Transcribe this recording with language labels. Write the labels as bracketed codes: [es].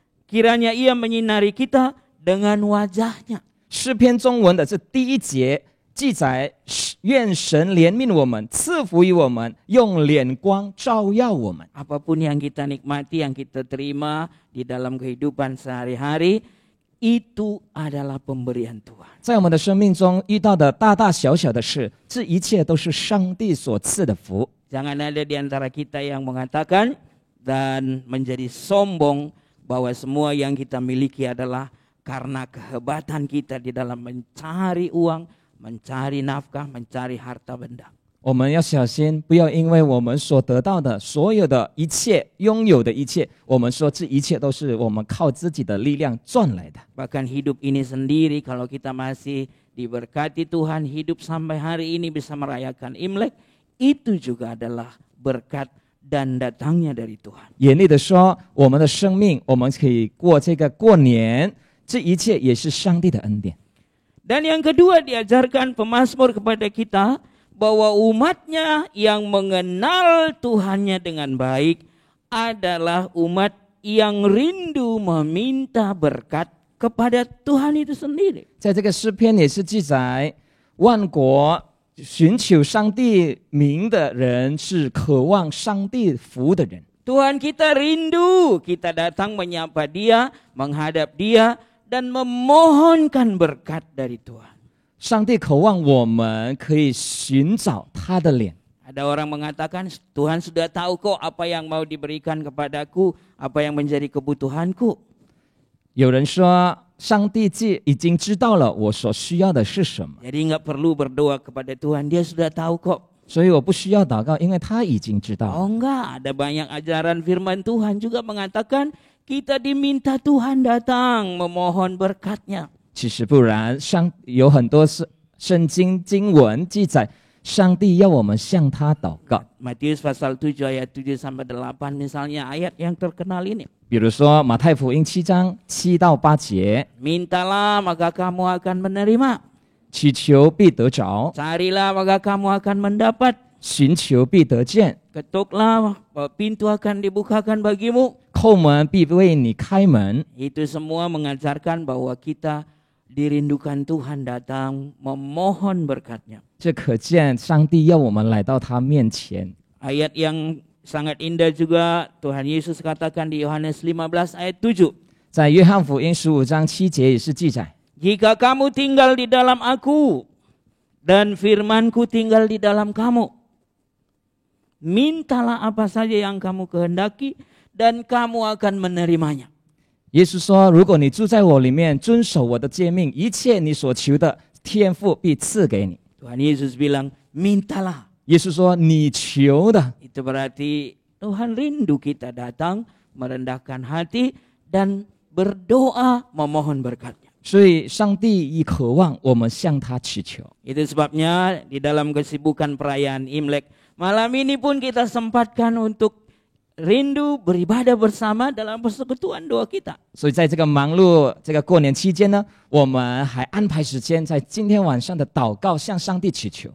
[id] Kiranya ia menyinari kita dengan wajahnya. [zh] 诗篇中文的这第一节记载，愿神怜悯我们，赐福于我们，用脸光照耀我们。 [id] Apapun yang kita nikmati, yang kita terima di dalam kehidupan sehari-hari, itu adalah pemberian Tuhan. [zh] 在我们的生命中遇到的大大小小的事，这一切都是上帝所赐的福。 [id] Jangan ada di antara kita yang mengatakan dan menjadi sombong bahwa semua yang kita miliki adalah karena kehebatan kita di dalam mencari uang, mencari nafkah, mencari harta benda. [zh] 我们要小心，不要因为我们所得到的所有的一切、拥有的一切，我们说这一切都是我们靠自己的力量赚来的。 [id] Bahkan hidup ini sendiri, kalau kita masih diberkati Tuhan, hidup sampai hari ini bisa merayakan Imlek, itu juga adalah berkat dan datangnya dari Tuhan. [zh] 严厉的说，我们的生命，我们可以过这个过年，这一切也是上帝的恩典。 [id] Dan yang kedua diajarkan pemazmur kepada kita bahwa umatnya yang mengenal Tuhannya dengan baik adalah umat yang rindu meminta berkat kepada Tuhan itu sendiri. [zh] 在这个诗篇也是记载，万国寻求上帝名的人是渴望上帝福的人。 [id] Tuhan kita rindu, kita datang menyapa Dia, menghadap Dia, dan memohonkan berkat dari Tuhan. [zh] 上帝渴望我们可以寻找他的脸。 [id] Ada orang mengatakan, Tuhan sudah tahu kok apa yang mau diberikan kepadaku, apa yang menjadi kebutuhanku. [zh] 有人说，上帝已经知道了我所需要的是什么， [id] Jadi nggak perlu berdoa kepada Tuhan, Dia sudah tahu kok. [zh] 所以我不需要祷告，因为他已经知道了。 [id] Oh enggak, ada banyak ajaran firman Tuhan juga mengatakan kita diminta Tuhan datang memohon berkat-Nya. [zh] 其实不然，有很多圣经经文记载，上帝要我们向他祷告。 [id] Matius pasal 7 ayat 7 sampai 8 misalnya ayat yang terkenal ini. [zh] 比如说马太福音7章7到8节， [id] Mintalah maka kamu akan menerima. [zh] 祈求必得着， [id] Carilah maka kamu akan mendapat. [zh] 寻求必得见， [id] Ketuklah pintu akan dibukakan bagimu. [zh] 叩门必为你开门。 [id] Itu semua mengajarkan bahwa kita dirindukan Tuhan datang memohon berkat-Nya. [zh] 这可见上帝要我们来到他面前。 [id] Ayat yang sangat indah juga Tuhan Yesus katakan di Yohanes 15 ayat 7. [zh] 在约翰福音15章7节也是记载， [id] Jika kamu tinggal di dalam aku dan firman-Ku tinggal di dalam kamu, mintalah apa saja yang kamu kehendaki dan kamu akan menerimanya. [zh] 耶稣说：“如果你住在我里面，遵守我的诫命，一切你所求的，天父必赐给你。” [id] Tuhan Yesus bilang, mintalah. [zh] 耶稣说：“你求的。” [id] Itu berarti Tuhan rindu kita datang, merendahkan hati, dan berdoa memohon berkat-Nya. [zh] 所以上帝亦渴望我们向他祈求。 [id] Itu sebabnya di dalam kesibukan perayaan Imlek, malam ini pun kita sempatkan untuk rindu beribadah bersama dalam persekutuan doa kita. [zh] 所以在这个忙碌这个过年期间呢，我们还安排时间在今天晚上的祷告向上帝祈求。